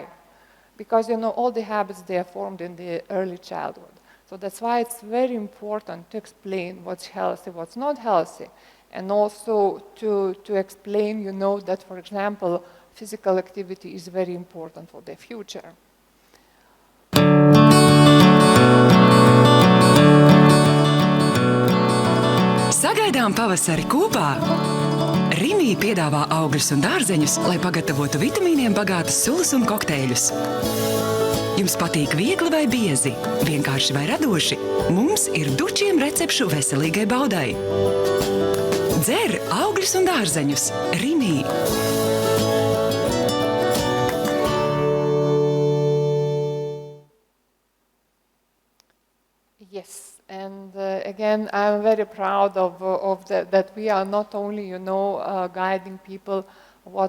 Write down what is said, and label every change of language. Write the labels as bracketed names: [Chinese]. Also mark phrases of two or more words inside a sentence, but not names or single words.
[English] Because all the habits, they are formed in the early childhood. So that's why it's very important to explain what's healthy, what's not healthy. And also to explain, that, for example, physical activity is very important for the future. [Latvian] Sagaidām pavasari kopā! Rimi piedāvā augļus un dārzeņus, lai pagatavotu vitamīniem bagātus sulas un kokteļus. Jums patīk viegli vai biezi, vienkārši vai radoši? Mums ir dučiem recepšu veselīgai baudai. Dzer augļus un dārzeņus. Rimi! [English] Yes, and again, I'm very proud of that we are not only, guiding people what